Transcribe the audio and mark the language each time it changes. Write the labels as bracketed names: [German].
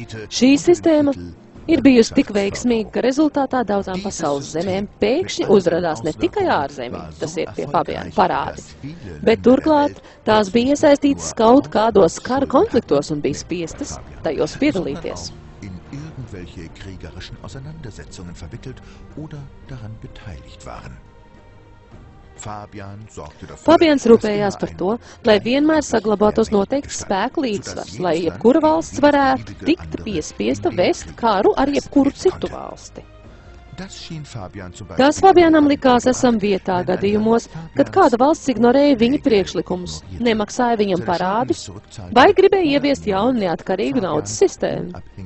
[Latvian] Šī sistēma ir bijusi tik veiksmīga, ka rezultātā daudzām pasaules zemēm pēkšņi uzradās ne tikai ārzemī, tas ir pie Fabiāna parādi, bet turklāt tās bija iesaistītas kaut kādos kara konfliktos un bija spiestas tajos piedalīties. [German] Welche kriegerischen Auseinandersetzungen verwickelt oder daran beteiligt waren. [Latvian] Fabians rūpējās par to, lai vienmēr saglabātos noteikts spēku līdzsvars, lai jebkura valsts varētu tikt piespiesta vest karu ar jebkuru citu valsti. Tas Fabianam likās esam vietā gadījumos, kad kāda valsts ignorēja viņa priekšlikumus, nemaksāja viņam parādus vai gribēja ieviest jaunu neatkarīgu naudas sistēmu.